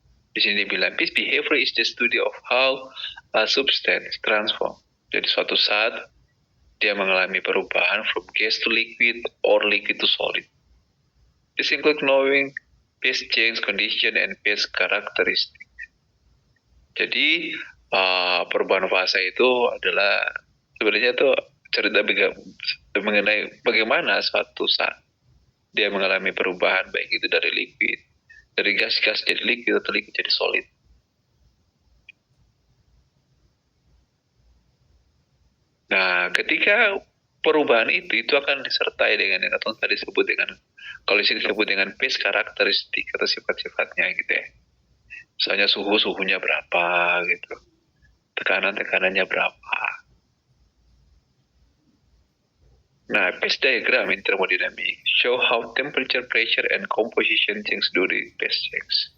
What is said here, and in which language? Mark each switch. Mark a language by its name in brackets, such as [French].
[Indonesian] Di sini dibilang, [English] this behavior is the study of how a substance transform. [Indonesian] Jadi suatu saat dia mengalami perubahan [English] from gas to liquid or liquid to solid. This include knowing phase change condition and phase characteristic. [Indonesian] Jadi perubahan fasa itu adalah sebenarnya itu cerita mengenai bagaimana suatu saat dia mengalami perubahan, baik itu dari liquid, dari gas jadi liquid atau liquid jadi solid. Nah, ketika perubahan itu akan disertai dengan yang tadi disebut dengan, kalau di sini disebut dengan phase karakteristik atau sifat-sifatnya gitu ya. Misalnya suhunya berapa gitu, tekanannya berapa. [English] Nah, phase diagram in thermodynamics show how temperature, pressure, and composition change during phase change.